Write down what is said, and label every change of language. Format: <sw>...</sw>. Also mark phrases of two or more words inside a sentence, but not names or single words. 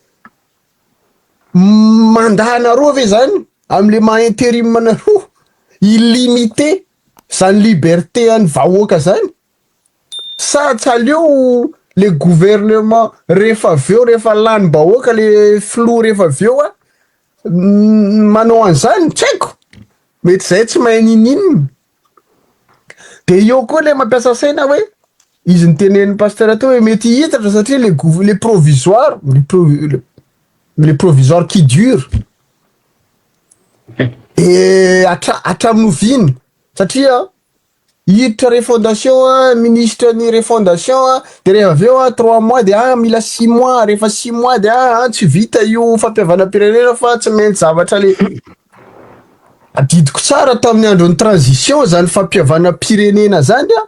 <mg>mandahanareo ve zany am'le maha intérim anareo illimité zany liberté any vahoaka zany, sa tsy aleo le gouvernement rehefa aveo rehefa lanim-bahoaka le flou rehefa aveo manao an'izany tsy haiko, mety zay tsy mahay ninino. De eo koa le mampiasa saina hoe izy nitenen'ny pasteur teo hoe mety hitatra satria</mg> <fr>le provisoire le provisoire qui dure</fr> <mg>hatramin'oviny satria hiditra refondation ministre ny refondation de rehefa aveo 3 mois de mila 6 mois, rehefa 6 mois de tsy vita io fampiavana-pirenena fa tsy maintsy zavatra le adidiko tsara tamin'ny andron'ny transition zany fampiavana-pirenena zany</mg>